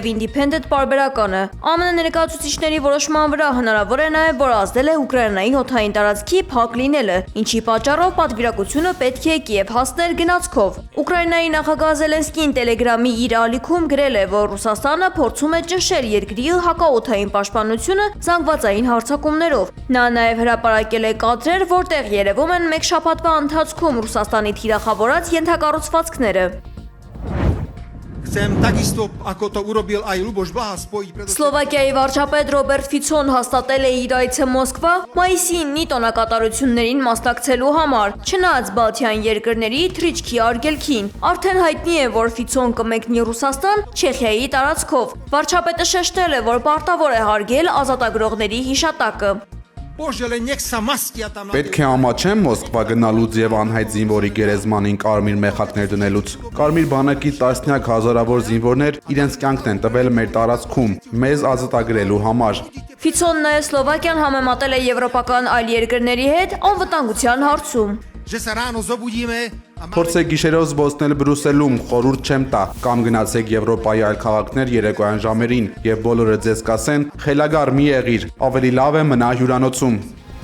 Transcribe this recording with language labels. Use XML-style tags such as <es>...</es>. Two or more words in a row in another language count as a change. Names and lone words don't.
<hy>Independent պարբերականը։ ԱՄՆ ներկայացուցիչների որոշման վրա հնարավոր է նաև, որ ազդել է Ուկրաինայի օդային տարածքի փակ լինելը, ինչի պատճառով պատվիրակությունը պետք է Կիև հասներ գնացքով։ Ուկրաինայի նախագահ Զելենսկին Տելեգրամի իր ալիքում գրել է, որ Ռուսաստանը փորձում է ճնշել երկրի հակաօդային պաշտպանությունը զանգվածային հարձակումներով։ Նա նաև հրապարակել է կադրեր, որտեղ երևում են մեկ շաբաթվա ընթացքում Ռուսաստանի թիրախավորած ենթակառուցվածքները։</hy> <sk>Chcem takisto, ako to urobil aj Ľuboš Blaha, spojiť predovšetkým</sk> <hy>Սլովակիայի վարչապետ Ռոբերտ Ֆիցոն հաստատել է իր այցը Մոսկվա մայիսի 9-ի տոնակատարություններին մասնակցելու համար, չնայած Բալթյան երկրների թռիչքի արգելքին։ Արդեն հայտնի է, որ Ֆիցոն կմեկնի Ռուսաստան Չեխիայի տարածքով։ Վարչապետը շեշտել է, որ պարտավոր է հարգել ազատագրողների հիշատակը։</hy> <sk>Bože, len nech sa mastia tam na</sk> <hy>Պետք է ամաչեմ Մոսկվա գնալուց եւ անհայտ զինվորի գերեզմանին կարմիր մեխակներ դնելուց։ Կարմիր բանակի տասնյակ հազարավոր զինվորներ իրենց կյանքն են տվել մեր տարածքում մեզ ազատագրելու համար։ Ֆիցոն նաև Սլովակիան համեմատել է եվրոպական այլ երկրների հետ անվտանգության հարցում։</hy> <sk>že sa ráno zobudíme a</sk> <hy>Փորձեք գիշերով զբոսնել Բրյուսելում, խորհուրդ չեմ տա, կամ գնացեք Եվրոպայի այլ քաղաքներ երեկոյան ժամերին եւ բոլորը ձեզ կասեն՝ խելագար մի եղիր, ավելի լավ է մնա հյուրանոցում։</hy>